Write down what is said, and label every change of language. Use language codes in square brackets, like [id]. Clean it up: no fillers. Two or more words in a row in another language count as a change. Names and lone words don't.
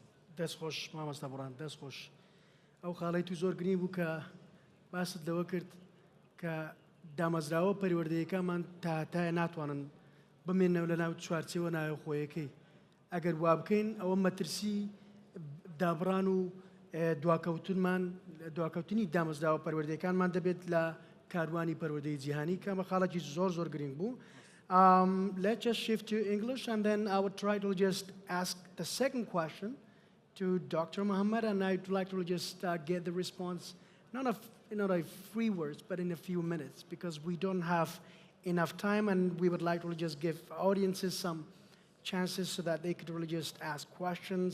[ckb] دەستخۆش مامۆستا بڕان دەستخۆش ئەو خاڵی تو زۆر گرنگ بوو کە باست لەوە کرد کە دامەزراوە پەروەردەیەکانمان تایە ناتوانن بمێنەوە لە ناو چوارچێوە ناوە خۆیەکەی ئەگەر وا بکەین ئەوە مەترسی دابڕان و دواکەوتنی دامەزراوە پەروەردەیەکانمان دەبێت لە کاروانی پەروەردەی جیهانی کە مە خاڵێکی زۆر گرنگ بوو. [en] Let's just shift to English and then I would try to just ask the second question to Dr. Muhammad, and I'd like to just get the response, not a free words, but in a few minutes, because we don't have enough time, and we would like to just give audiences some chances so that they could really just ask questions.